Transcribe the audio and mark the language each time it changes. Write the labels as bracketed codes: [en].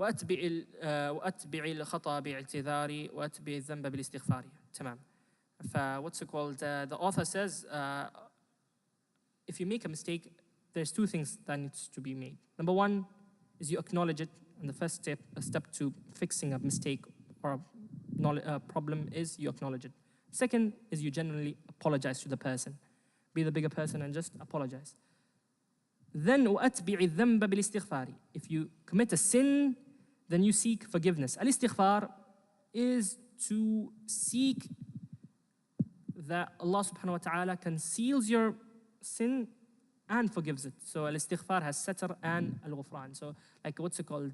[ar] وأتبع الخطأ باعتذاري وأتبع الذنب بالاستغفار. تمام. [en] The author says, if you make a mistake, there's two things that needs to be made. Number one is you acknowledge it, and the first step to fixing a mistake or a problem is you acknowledge it. Second is you genuinely apologize to the person. Be the bigger person and just apologize. Then [ar] وأتبع الذنب بالاستغفار. [en] If you commit a sin, then you seek forgiveness. Al-istighfar is to seek that Allah subhanahu wa ta'ala conceals your sin and forgives it. So al-istighfar has satr and al-ghufran. So like what's it called?